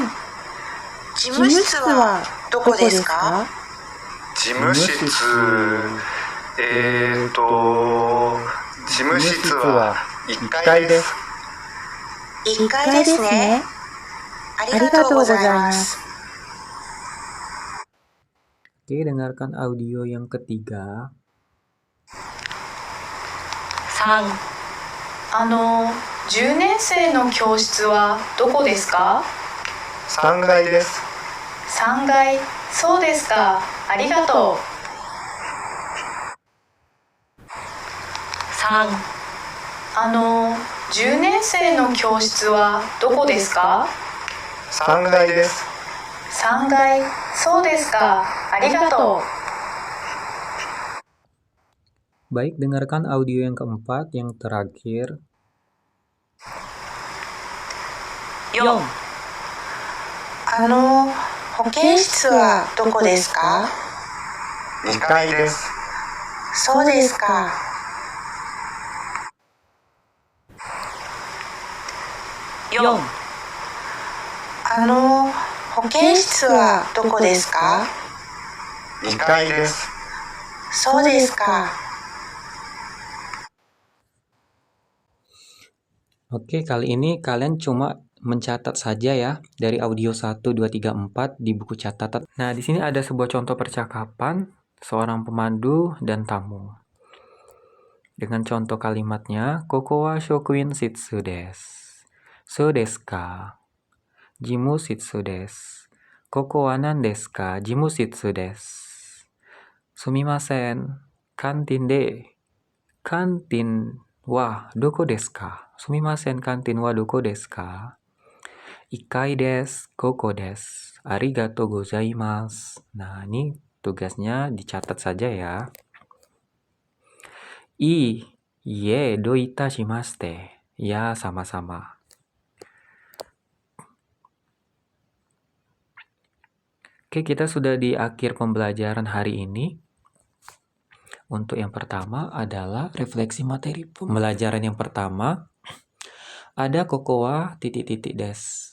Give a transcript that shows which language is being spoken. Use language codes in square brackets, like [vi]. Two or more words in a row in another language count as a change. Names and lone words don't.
[ja] 事務室はどこですか？事務室、事務室は1階です。 1階ですね。ありがとうございます。 [id] Oke, dengarkan audio yang ketiga. [ja] 3、10 年生の教室はどこですか 3階です。？3階、そうですか。ありがとう。3、10年生の教室はどこですか 3階です。？3階、そうですか。ありがとう。 [id] Baik, dengarkan audio yang keempat, yang terakhir. [ja] 4、保健室はどこですか 2階です。そうですか。4、保健室はどこですか 2階です。そうですか。 [id] Oke, kali ini kalian cuma mencatat saja ya dari audio 1, 2, 3, 4 di buku catatan. Nah, di sini ada sebuah contoh percakapan seorang pemandu dan tamu. Dengan contoh kalimatnya, [ja] ここは職員室です. そうですか? 事務室です。ここは何ですか? 事務室です. Sumimasen, カンティンで. カンティンはどこですか? すみません、カンティンはどこですか？一階です、ここです. ありがとうございます. [id] Nah, ini tugasnya dicatat saja ya. [ja] いいえ、どういたしまして. [id] Ya, sama-sama. Oke, kita sudah di akhir pembelajaran hari ini. Untuk yang pertama adalah refleksi materi pembelajaran yang pertama. Ada kokowa titik-titik des.